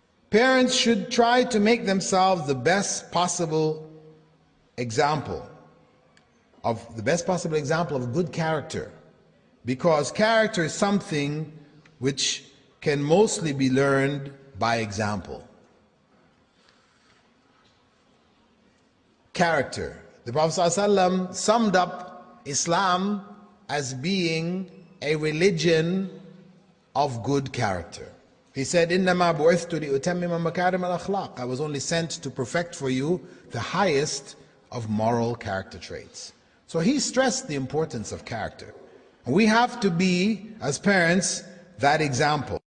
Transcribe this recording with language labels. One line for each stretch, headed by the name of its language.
English: Parents should try to make themselves the best possible example of good character, because character is something which can mostly be learned by example. character. The Prophet ﷺ summed up Islam as being a religion of good character. He said,
Arabic: إِنَّمَا بُعِثْتُ لِأُتَمِّمَ مَكَارِمَ الْأَخْلَاقِ.
English: I was only sent to perfect for you the highest of moral character traits. So he stressed the importance of character. And we have to be, as parents, that example.